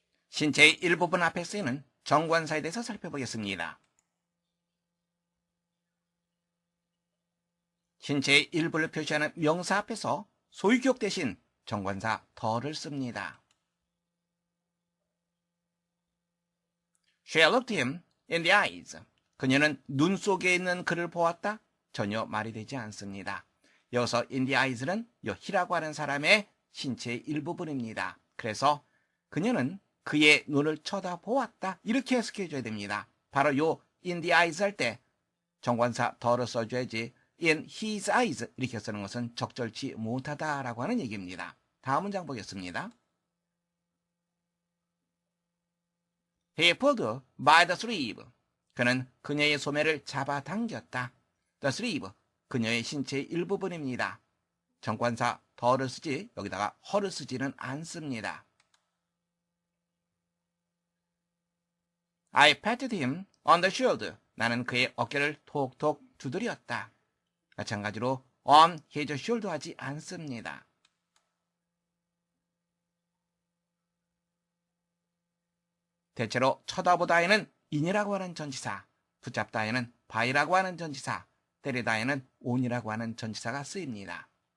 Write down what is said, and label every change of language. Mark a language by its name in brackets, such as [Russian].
[Korean] 신체의 일부분 앞에 쓰이는 정관사에 대해서 살펴보겠습니다. 신체의 일부를 표시하는 명사 앞에서 소유격 대신 정관사 더를 씁니다. [English] She looked him in the eyes. [Korean] 그녀는 눈 속에 있는 그를 보았다? 전혀 말이 되지 않습니다. 여기서 [English] in the eyes [Korean] 는 요 he라고 하는 사람의 신체의 일부분입니다. 그래서 그녀는 그의 눈을 쳐다보았다. 이렇게 해석해 줘야 됩니다. 바로 요 in the eyes 할 때 정관사 더를 써줘야지 [English] in his eyes [Korean] 이렇게 쓰는 것은 적절치 못하다라고 하는 얘기입니다. 다음 문장 보겠습니다. [English] He pulled by the sleeve. [Korean] 그는 그녀의 소매를 잡아당겼다. The sleeve, 그녀의 신체의 일부분입니다. 정관사 더를 쓰지 여기다가 허를 쓰지는 않습니다. [English] I patted him on the shoulder. [Korean] 나는 그의 어깨를 톡톡 두드렸다. 마찬가지로 [English] on his shoulder [Korean] 하지 않습니다. 대체로 쳐다보다에는 in이라고 하는 전치사, 붙잡다에는 by라고 하는 전치사, 때리다에는 on이라고 하는 전치사가 쓰입니다.